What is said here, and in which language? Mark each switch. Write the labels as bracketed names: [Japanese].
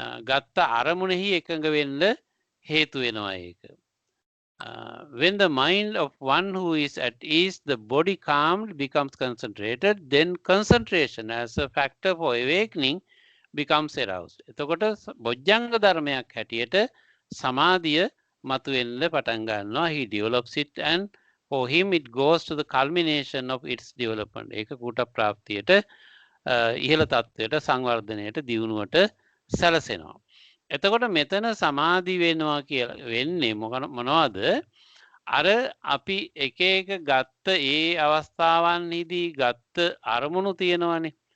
[Sinhala] ගත්ත අරමුණෙහි එකඟ වෙන්න හේතු වෙනවා ඒක. [English] When the mind of one who is at ease, the body calmed, becomes concentrated, then concentration as a factor for awakening becomes aroused. [Sinhala] එතකොට බොජ්ජංග ධර්මයක් හැටියට සමාධිය මතුවෙන්න පටන් ගන්නවා. [English] He develops it, and for him it goes to the culmination of its development. [Sinhala] ඒක කූට ප්‍රාප්තියට ඉහළ තත්ත්වයට සංවර්ධනයට දියුණුවට සැලසෙනවා. එතකොට මෙතන සමාධි වෙනවා කියලා වෙන්නේ මොනවද? අර අපි එක එක ගත්ත ඒ අවස්ථාවන්හිදී ගත්ත අරමුණු තියෙනවනේ.